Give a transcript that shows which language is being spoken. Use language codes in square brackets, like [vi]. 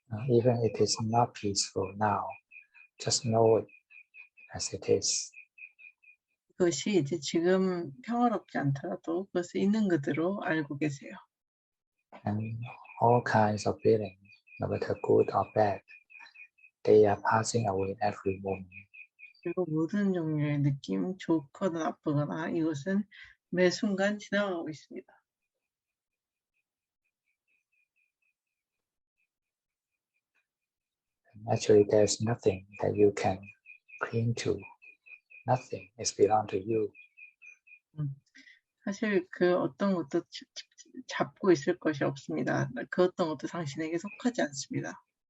[en] Even it is not peaceful now, just know it as it is. [ko] 그것이 이제 지금 평화롭지 않더라도 그것을 있는 그대로 알고 계세요. [en] And all kinds of feelings, no matter good or bad, they are passing away every moment. [ko] 그리고 모든 종류의 느낌, 좋거나 나쁘거나 이것은 매 순간 지나가고 있습니다. [en] Actually, there's nothing that you can cling to. Nothing is belong to you. [ko] 사실 그 어떤 것도 잡고 있을 것이 없습니다. 그 어떤 것도 당신에게 속하지 않습니다.